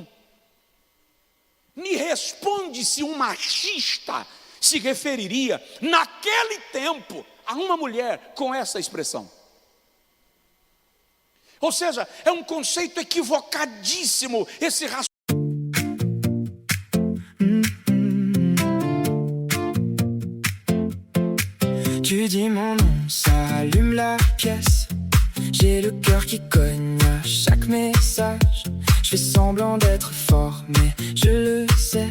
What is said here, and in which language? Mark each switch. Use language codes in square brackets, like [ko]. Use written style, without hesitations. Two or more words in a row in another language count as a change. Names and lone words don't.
[pt] Me responde se um machista se referiria naquele tempo a uma mulher com essa expressão. Ou seja, é um conceito equivocadíssimo esse raciocínio. [fr] Tu dis mon nom, ça allume la pièce. J'ai le cœur qui cogne à chaque message. Je fais semblant d'être fort, mais je le sais.